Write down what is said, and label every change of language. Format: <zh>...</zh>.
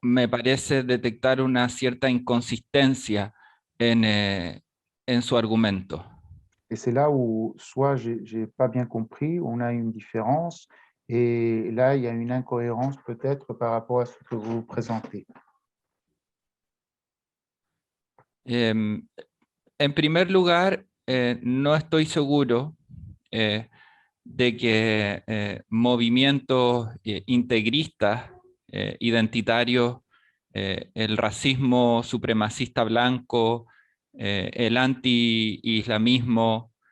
<es>me parece detectar una cierta inconsistencia en su argumento.</es> <fr>Et c'est là où soit j'ai pas bien compris, on a une différence, et là, il y a une incohérence peut-être par rapport à ce que vous présentez.</fr> <es>En primer lugar, no estoy seguro de que movimientos integristas, identitarios, el racismo supremacista blanco, el anti-islamismo,</es>